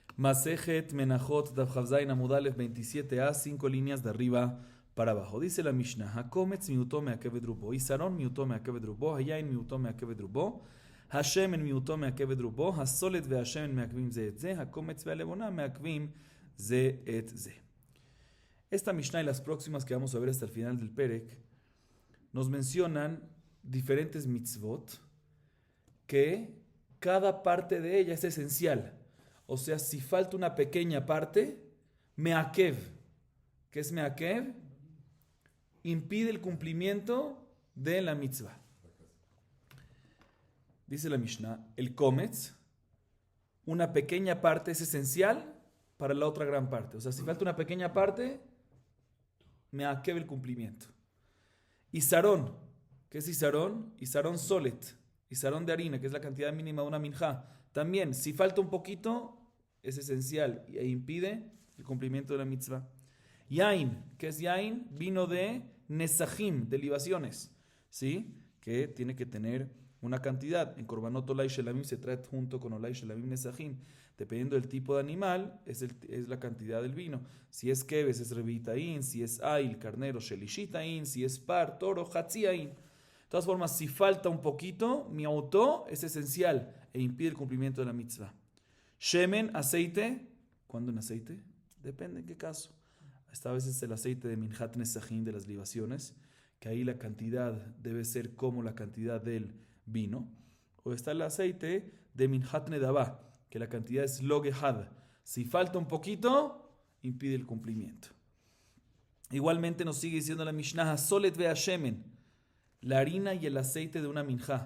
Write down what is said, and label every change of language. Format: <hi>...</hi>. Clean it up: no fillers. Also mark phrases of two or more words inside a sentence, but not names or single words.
<he>מסכת מנחות דף כ"ז עמוד א 27a, 5</he> <es>líneas de arriba para abajo. Dice la Mishnah:</es> <he>הקומץ מיעוטו מעכב את רובו, עשרון מיעוטו מעכב את רובו, היין מיעוטו מעכב את רובו, השמן מיעוטו מעכב את רובו, הסולת והשמן מעכבים זה את זה, הקומץ והלבונה מעכבים זה את זה.</he> <es>Esta Mishnah y las próximas que vamos a ver hasta el final del Perek nos mencionan diferentes mitzvot que cada parte de ella es esencial. O sea, si falta una pequeña parte, me'akev. ¿Qué es me'akev? Impide el cumplimiento de la mitzvah. Dice la Mishnah, el kometz, una pequeña parte es esencial para la otra gran parte. O sea, si falta una pequeña parte, me'akev el cumplimiento. Isarón, ¿qué es isarón?</es> <he>עשרון סולת,</he> <es>isarón de harina, que es la cantidad mínima de una minjá. También, si falta un poquito, es esencial e impide el cumplimiento de la mitzvah. Yain, ¿qué es yain? Vino de nesajim, de libaciones, ¿sí? Que tiene que tener una cantidad. En</es> <he>קרבנות עולה שלמים</he> <es>se trae junto con</es> <he>עולה שלמים</he> <es>nesajim. Dependiendo del tipo de animal, es la cantidad del vino. Si es keves, es revitaín. Si es ail, carnero, shelishitaín. Si es par, toro, hatziaín. De todas formas, si falta un poquito, mi auto es esencial e impide el cumplimiento de la mitzvah. Shemen, aceite. ¿Cuándo en aceite? Depende en qué caso. Esta vez es el aceite de</es> <he>מנחת נסכים,</he> <es>de las libaciones, que ahí la cantidad debe ser como la cantidad del vino. O está el aceite de</es> <he>מנחת נדבה,</he> <es>que la cantidad es logehad. Si falta un poquito, impide el cumplimiento. Igualmente nos sigue diciendo la Mishnah,</es> <he>סולת והשמן,</he> <es>la harina y el aceite de una minjá.</es>